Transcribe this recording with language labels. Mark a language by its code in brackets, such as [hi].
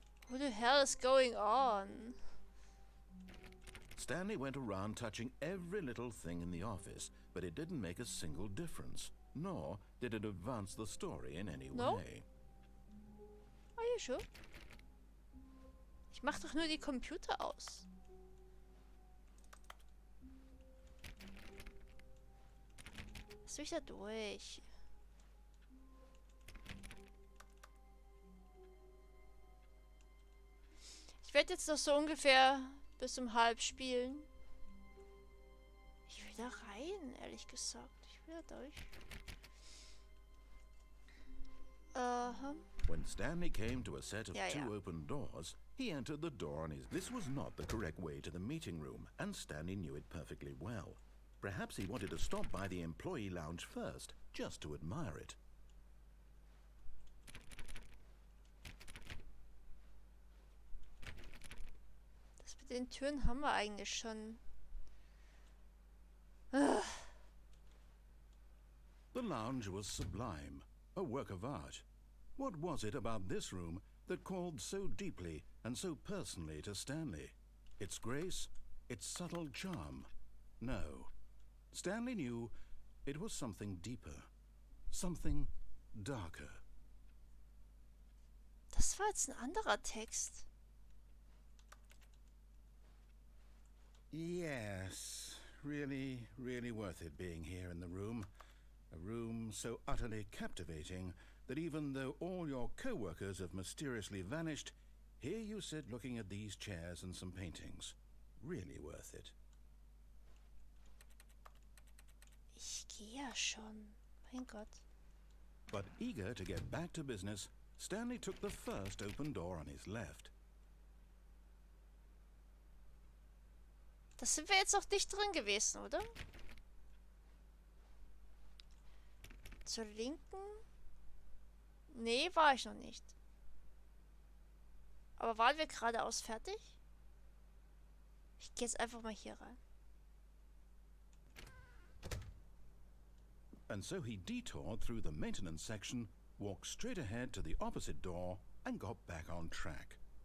[en] What the hell is going on? Stanley went around touching every little thing in the office, but it didn't make a single difference, nor did it advance the story in any way. Are you sure? [de] Ich mach doch nur die Computer aus. Was will ich da durch? Ich werde jetzt noch so ungefähr bis um halb spielen. Ich will da rein, ehrlich gesagt. Ich will da durch. [en] When Stanley came to a set of [de] Ja, [en] two [de] ja. [en] open doors, he entered the door on his... This was not the correct way to the meeting room, and Stanley knew it perfectly well. Perhaps he wanted to stop by the employee lounge first, just to admire it. [de] Das mit den Türen haben wir eigentlich schon. Ugh. [en] The lounge was sublime, a work of art. What was it about this room that called so deeply and so personally to Stanley? Its grace? Its subtle charm? No. Stanley knew it was something deeper. Something darker. [de] Das war jetzt ein anderer Text. [en] Yes, really, really worth it being here in the room. A room so utterly captivating that even though all your co-workers have mysteriously vanished, here you sit looking at these chairs and some paintings. Really worth it. [de] Ich gehe ja schon. Mein Gott. [en] But eager to get back to business, Stanley took the first open door on his left. [de] Das sind wir jetzt noch nicht drin gewesen, oder? Zur Linken? Nee, war ich noch nicht. Aber waren wir geradeaus fertig? Ich gehe jetzt einfach mal hier rein. [en] And so he detoured through the maintenance section, walked straight ahead to the opposite door, and got back on track.